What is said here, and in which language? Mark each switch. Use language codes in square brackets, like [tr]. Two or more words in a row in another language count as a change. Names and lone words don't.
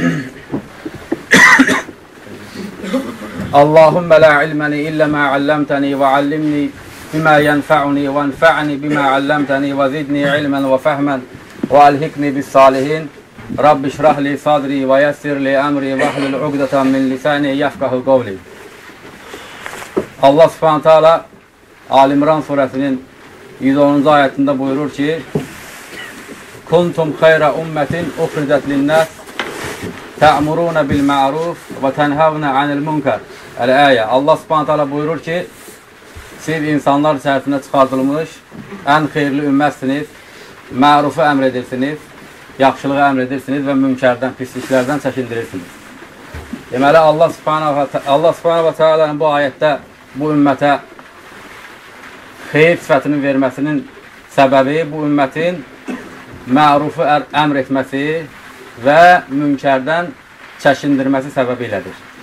[ar] اللهم لا علم لي إلا ما علمتني وعلمني بما ينفعني وانفعني بما علمتني وزدني علما وفهما وألهكني بالصالحين رب اشرح لي صدري ويسر لي أمري واحلل عقدة من لساني يفقه قولي. [tr] Allah Subhanahu Teala Ali İmran suresinin 110. ayetinde buyurur ki: [ar] كنتم خير أمة أخرجت للناس تأمرون بالمعروف وتنهون عن المنكر الآية. [az] Allah Subhanahu Teala buyurur ki: Siz insanlar içərisində çıxardılmış ən xeyirli ümmətsiniz, mərufu əmr edirsiniz, yaxşılığı əmr edirsiniz və münkərdən, pisliklərdən çəkindirirsiniz. Deməli, Allah Subhanahu wa Ta'ala'nın bu ayətdə bu ümmətə xeyir sifətinin verməsinin səbəbi bu ümmətin mərufu əmr etməsi və münkərdən çəkindirməsi səbəbi ilədir.